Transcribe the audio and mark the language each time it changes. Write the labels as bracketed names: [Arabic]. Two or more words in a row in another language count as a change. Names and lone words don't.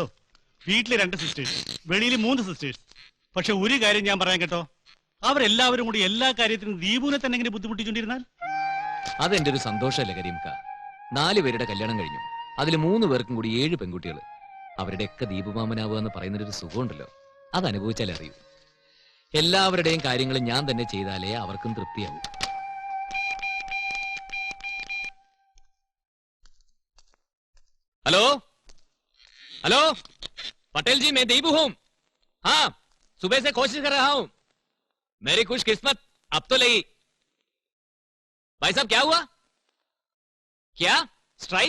[Malayalam] വീട്ടില് 2 സിസ്റ്റേഴ്സ്, വെളിയിൽ 3 സിസ്റ്റേഴ്സ്. പക്ഷെ ഒരു കാര്യം ഞാൻ പറയാൻ കേട്ടോ, അവരെല്ലാവരും കൂടി എല്ലാ കാര്യത്തിനും ദീപുവിനെ തന്നെ ഇങ്ങനെ ബുദ്ധിമുട്ടിച്ചോണ്ടിരുന്നാൽ അതെന്റെ ഒരു സന്തോഷമല്ലേ കരീംക? 4 പേരുടെ കല്യാണം കഴിഞ്ഞു. അതിൽ 3 പേർക്കും കൂടി 7 പെൺകുട്ടികൾ. അവരുടെയൊക്കെ ദീപുമാമനാവുക എന്ന് പറയുന്നൊരു സുഖമുണ്ടല്ലോ, അത് അനുഭവിച്ചാലേ അറിയൂ. എല്ലാവരുടെയും കാര്യങ്ങൾ ഞാൻ തന്നെ ചെയ്താലേ അവർക്കും തൃപ്തിയാവൂ. [English] hello hello [Hindi] पटेल जी, मैं दीपू हूं. हाँ, सुबह से कोशिश कर रहा हूं. मेरी खुशकिस्मत अब तो लगी. भाई साहब क्या हुआ? क्या स्ट्राइक?